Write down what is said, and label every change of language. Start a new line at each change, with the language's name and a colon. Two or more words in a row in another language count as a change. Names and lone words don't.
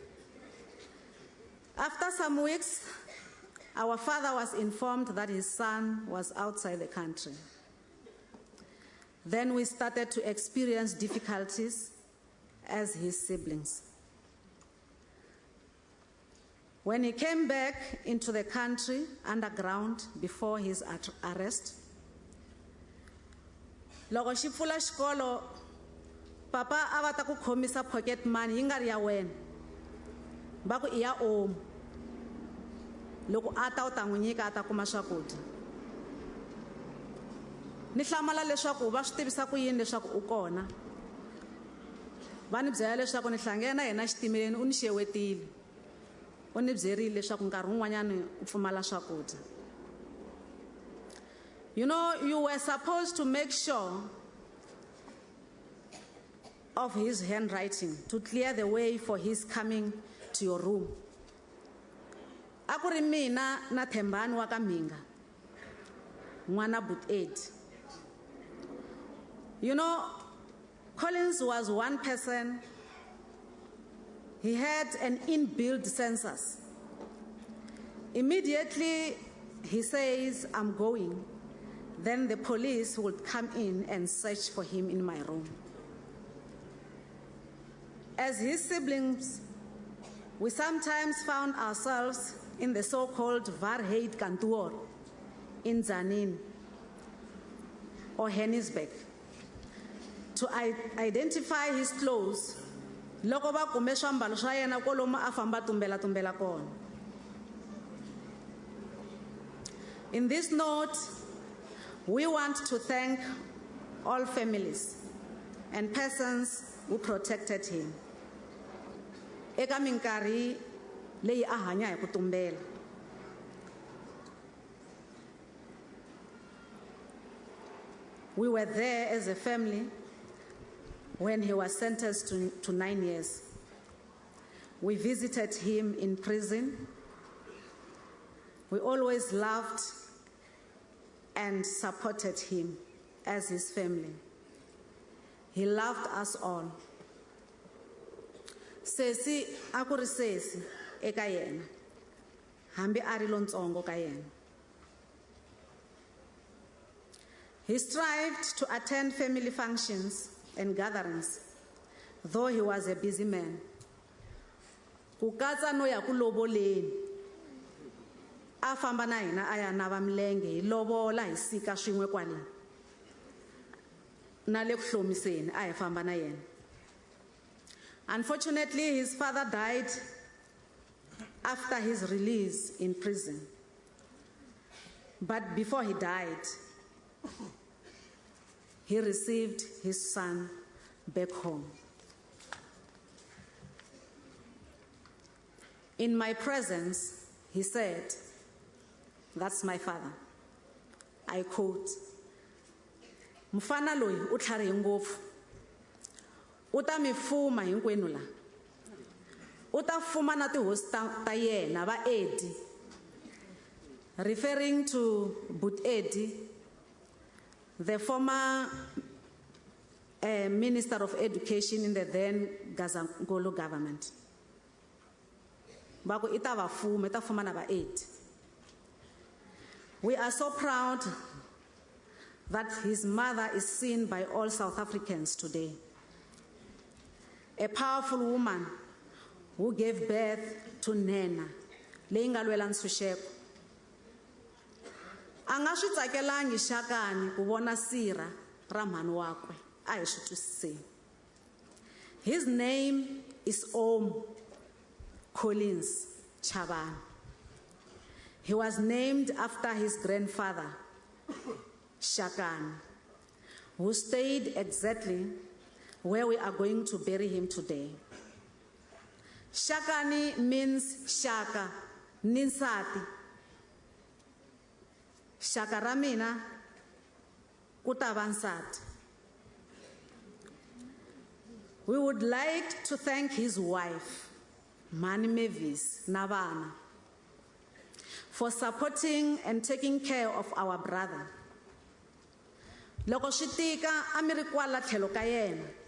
English: After some weeks, our father was informed that his son was outside the country. Then we started to experience difficulties as his siblings. When he came back into the country underground before his arrest,
Tsonga: loko xi pfula xikolo, papa a va ta ku khomisa
English: pocket money
Tsonga: yi nga ri ya wena, va ku i ya omu. Loko a ta u ta n'wi nyika a ta kuma swakudya. Ni hlamala leswaku va swi tivisa ku yini leswaku u kona. Va ni byela leswaku ni hlangene na yena xitimeleni u ni xewetile. U ni byerile leswaku nkarhi wun'wanyana u pfumala swakudya.
English: You know, you were supposed to make sure of his handwriting to clear the way for his coming to your room.
Tsonga: A ku ri mina na Thembani wa ka Minga, n'wana but 8.
English: You know, Collins was one person. He had an inbuilt census. Immediately, he says, I'm going. Then the police would come in and search for him in my room. As his siblings, we sometimes found ourselves in the so-called Varheid Kantoor in Tzaneen or Hennisbeck to identify his clothes.
Tsonga: Loko ba kume swiambalo swa yena kwalomu a famba tumbela kona.
English: In this note, we want to thank all families and persons who protected him.
Tsonga: Eka minkarhi leyi a hanya hi ku tumbela.
English: We were there as a family when he was sentenced to 9 years. We visited him in prison. We always loved and supported him as his family. He loved us all.
Tsonga: Sesi akuri sesi eka yena, hambi ari lontsongo ka yena.
English: He strived to attend family functions and gatherings, though he was a busy man.
Tsonga: Ku katsa no ya ku loboleni. A famba na hina a ya nava milenge hi lobola hi sika swin'we kwale. Na le ku hlomiseni a hi famba na yena.
English: Unfortunately, his father died after his release in prison. But before he died, he received his son back home. In my presence, he said, "That's my father." I quote,
Tsonga: "Mufana loyi u tlharihe ngopfu. U ta mi fuma hinkwenu la. U ta fuma na tihosi ta yena va Eddie,"
English: referring to But Eddie, the former Minister of Education in the then Gazangolo government.
Tsonga: Baku ita va fuma na va Eddie.
English: We are so proud that his mother is seen by all South Africans today. A powerful woman who gave birth to Nena,
Tsonga: leyi nga lwela ntshunxeko. A nga swi tsakelangi Shakani ku vona sira ra mhani wakwe, a hi swi twisiseni.
English: His name is Om Collins Chabane. He was named after his grandfather, Shakani, who stayed exactly where we are going to bury him today. Shakani means Shaka, Ninsati.
Tsonga: Shaka ra mina ku ta va nsati.
English: We would like to thank his wife,
Tsonga: Mani Mavis na vana,
English: for supporting and taking care of our brother.
Tsonga: Loko swi tika a mi ri kwala tlhelo ka yena.